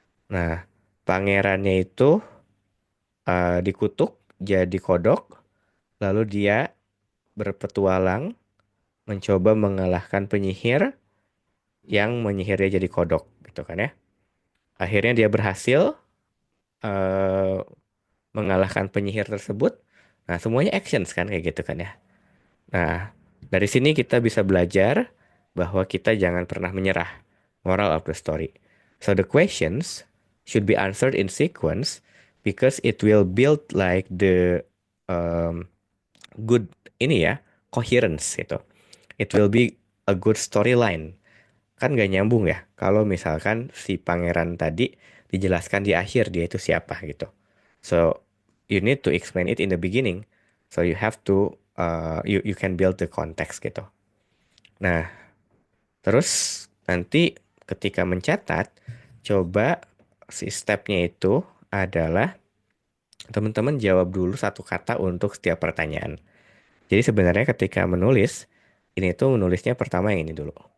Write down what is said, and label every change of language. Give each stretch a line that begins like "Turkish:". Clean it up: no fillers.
Indonesian: Nah, pangerannya itu dikutuk jadi kodok, lalu dia berpetualang mencoba mengalahkan penyihir yang menyihirnya jadi kodok, gitu kan ya. Akhirnya dia berhasil mengalahkan penyihir tersebut. Nah, semuanya actions kan kayak gitu kan ya. Nah, dari sini kita bisa belajar bahwa kita jangan pernah menyerah.
English: Moral of the story. So the questions should be answered in sequence because it will build like the good coherence gitu. It will be a good storyline.
Indonesian: Kan gak nyambung ya kalau misalkan si pangeran tadi dijelaskan di akhir dia itu siapa gitu.
English: So you need to explain it in the beginning. So you have to you can build the context gitu.
Indonesian: Nah, terus nanti ketika mencatat, coba si stepnya itu adalah teman-teman jawab dulu 1 kata untuk setiap pertanyaan. Jadi sebenarnya ketika menulis, ini tuh menulisnya pertama yang ini dulu.